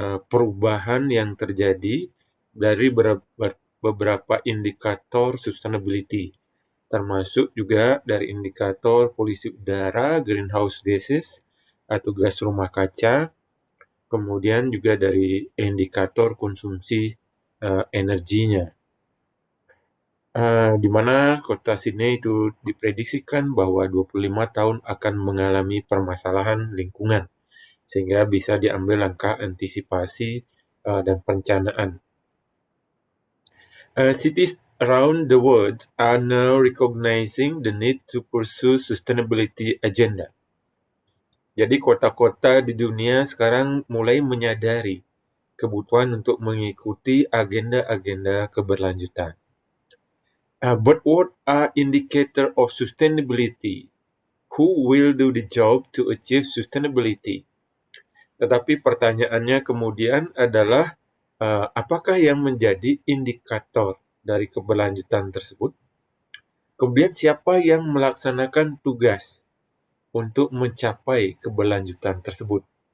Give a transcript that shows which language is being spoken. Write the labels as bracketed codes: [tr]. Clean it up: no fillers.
[id] perubahan yang terjadi dari beberapa indikator sustainability, termasuk juga dari indikator polusi udara, greenhouse gases, atau gas rumah kaca, kemudian juga dari indikator konsumsi energinya. Di mana kota Sydney itu diprediksikan bahwa 25 tahun akan mengalami permasalahan lingkungan, sehingga bisa diambil langkah antisipasi dan perencanaan. [en] Cities around the world are now recognizing the need to pursue sustainability agenda. [id] Jadi kota-kota di dunia sekarang mulai menyadari kebutuhan untuk mengikuti agenda-agenda keberlanjutan. [en] But what are indicators of sustainability? Who will do the job to achieve sustainability? [id] Tetapi pertanyaannya kemudian adalah, apakah yang menjadi indikator dari keberlanjutan tersebut? Kemudian siapa yang melaksanakan tugas untuk mencapai keberlanjutan tersebut?